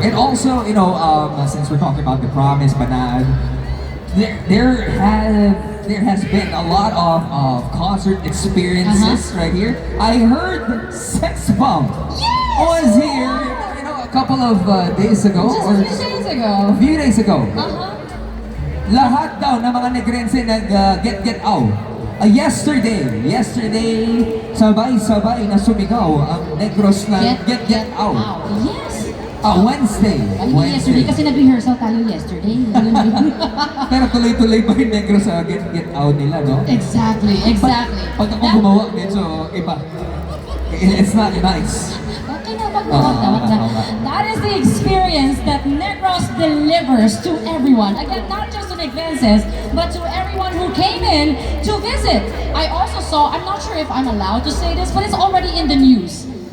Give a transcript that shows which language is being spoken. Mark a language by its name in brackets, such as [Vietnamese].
[English] And also, you know, since we're talking about the promise, Panad, there has been a lot of concert experiences right here. I heard Sex Bomb was here, you know, a couple of days ago. Just a few days ago. A few days ago. Uh-huh. [Filipino] Lahat daw ng mga Negrense get out. Yesterday, sabay-sabay na sumigaw ang Negros na get out. [English] Yes. Wednesday. [Filipino] Ay, yesterday kasi nag-rehearsal tayo yesterday. Pero tuloy-tuloy pa rin Negros sa get out nila, no? [English] Exactly. [Filipino] Pag ako gumawa, medyo iba. [English] It's not nice. [Filipino] Okay na, wag na. [English] That is the experience that Negros delivers to everyone. Again, not just to Negrenses, but to everyone who came in to visit. I also saw, I'm not sure if I'm allowed to say this, but it's already in the news.